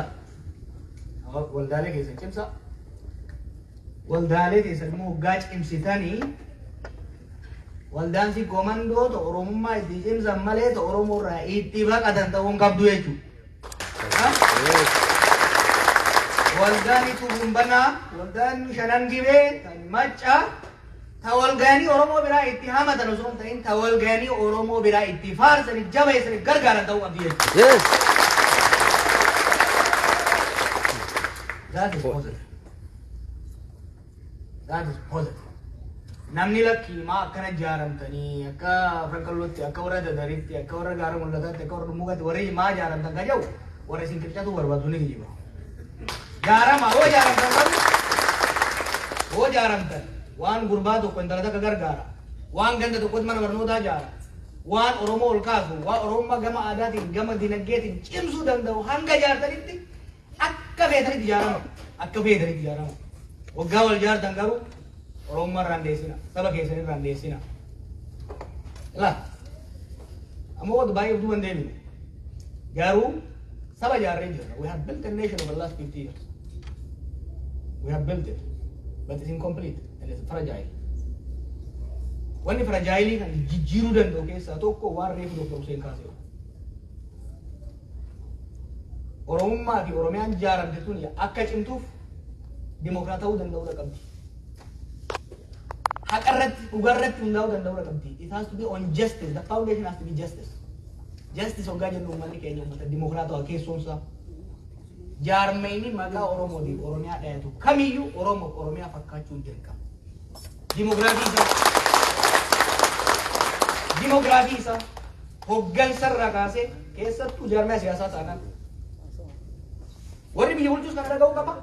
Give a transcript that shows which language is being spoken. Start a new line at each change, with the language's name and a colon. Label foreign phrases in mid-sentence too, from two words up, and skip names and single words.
Oromo: Waldaalee keessan cimsaa. Waldaalee keessan immoo hoggaa cimsitanii waldaan si komandoota Oromummaa itti cimsan malee ta Oromoo irraa itti baqatan ta'uu hin qabdu jechuudha. Waldaan itti humbanaa, waldaan shanan gibee, kan maccaa, ta walgaanii Oromoo biraa itti hamatan osoo hin ta'in ta walgaanii Oromoo biraa itti faarsanii jabeessanii gargaaran ta'uu qabdi jechuudha.
English: That is positive. That is positive.
Oromo: Namni lakkii maa akkana ijaaramtanii akka Frankalootti akka warra Dadaritti akka warra Gaara Mul'ataatti akka warra Dhummugaatti warri maa ijaaramtan kan jedhu warra isin qircatu barbaadu ni kijiba. Jaarama hoo ijaaramtan waan gurbaa tokko intala takka gargaara waan ganda tokkotti mana barnootaa ijaara waan Oromoo ol kaasu waan Oromummaa gama aadaatiin gama dinagdeetiin cimsuu danda'u hanga ijaartanitti akka feetanitti ijaarama akka feetanitti ijaarama. Waggaa wal ijaartan garuu Oromummaa irraan deessina saba keessanii irraan deessina. Ilaa amma wanta baay'ee of duuban deemine garuu saba ijaarree jirra.
English: We have built a nation over the last 50 years. We have built it, but it's incomplete and it's fragile.
Oromo: Wanni fragile kan jijjiiruu danda'u keessaa tokko waan reefu Dr. Hussein kaasee. Oromummaa fi Oromiyaan ijaaramte sun akka cimtuuf dimokiraata ta'uu danda'uu qabdi. Haqa irratti dhugaa irratti hundaa'uu danda'uu qabdi.
English: It has to be on justice. The foundation has to be justice.
Oromo: Justice hoggaa jennu uummanni keenya uummata dimokiraatawaa keessoomsaa. Jaarmeyni maqaa Oromootiif Oromiyaa dhayatu kamiyyuu Oromiyaa fakkaachuun dirqama. Dimoogiraafii isaa hoggansa irraa kaasee keessattuu jaarmaya siyaasaa taanaan warri biyya bulchus kana dhaga'uu qaba.